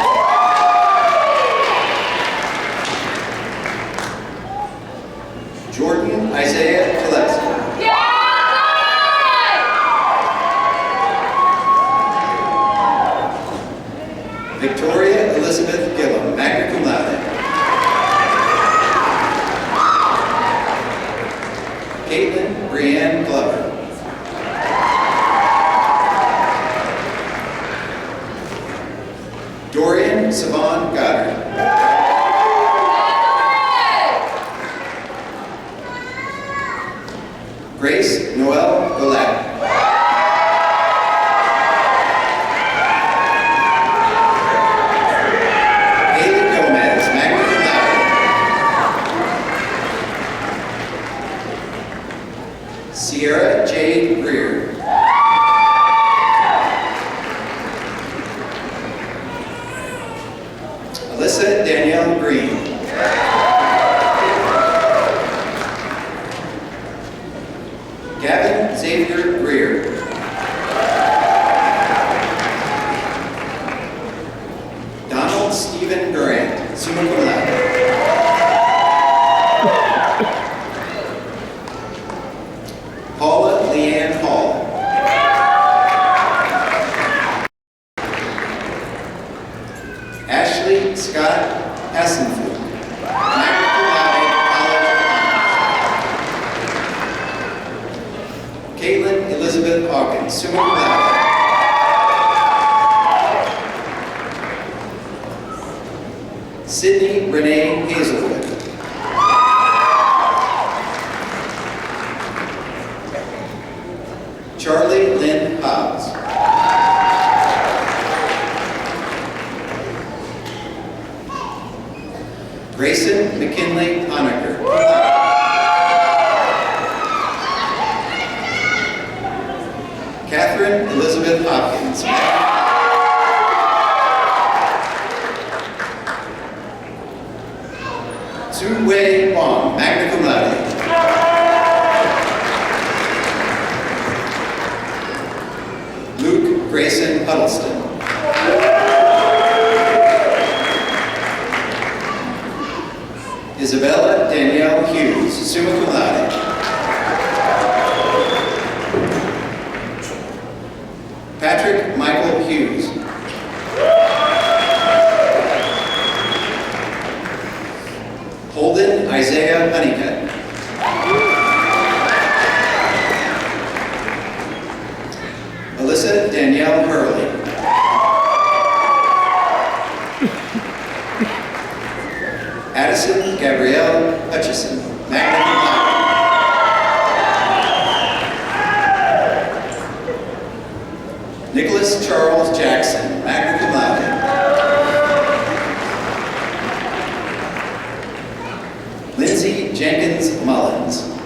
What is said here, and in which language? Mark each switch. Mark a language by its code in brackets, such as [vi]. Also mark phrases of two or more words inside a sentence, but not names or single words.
[en] Jordan Isaiah Gillespie. Victoria Elizabeth Gillum, [la] magna cum laude. [en] Caitlin Brianne Glover. Dorian Savon Goddard. Grace Noel Golat. Haley Gomez, [la] magna cum laude. [en] Sierra Jade Greer. Alyssa Danielle Green. Gavin Xavier Greer. Donald Stephen Grant, [la] summa cum laude. [en] Paula Leanne Hall. Ashley Scott Hassenfeld, [la] magna cum laude, [en] College of Commerce. Caitlin Elizabeth Hawkins, [la] summa cum laude. [en] Sydney Renee Hazelwood. Charlie Lynn Hobbs. Grayson McKinley Honaker. Catherine Elizabeth Hopkins. Tzu Wei Wong, [la] magna cum laude. [en] Huddleston. Isabella Danielle Hughes, [la] summa cum laude. [en] Patrick Michael Hughes. Holden Isaiah Honeycutt. Alyssa Danielle Hurley. Addison Gabrielle Hutchison, [la] magna cum laude. [en] Nicholas Charles Jackson, [la] magna cum laude. [en] Lindsay Jenkins Mullins.